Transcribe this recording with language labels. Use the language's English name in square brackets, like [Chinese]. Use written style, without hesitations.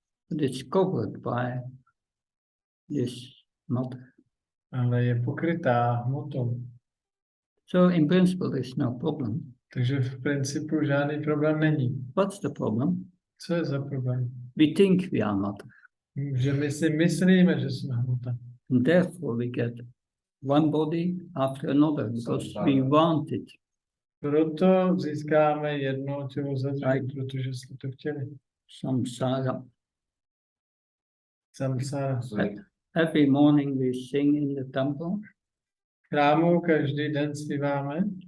[English] but it's covered by this matter. [Czech] ale je pokrytá hmotou. [English] So in principle, there's no problem. [Czech] Takže v principu žádný problém není. [English] What's the problem? [Czech] Co je za problém? [English] We think we are matter, [Czech] Že my si myslíme, že jsme hmota. [English] and therefore we get one body after another because we want it. [Czech] Proto získáme jedno tělo za druhé, [English] Right. [Czech] protože jsme to chtěli. [Sanskrit] Samsara. Samsára. [English] Every morning we sing in the temple. [Czech] V chrámu každý den zpíváme.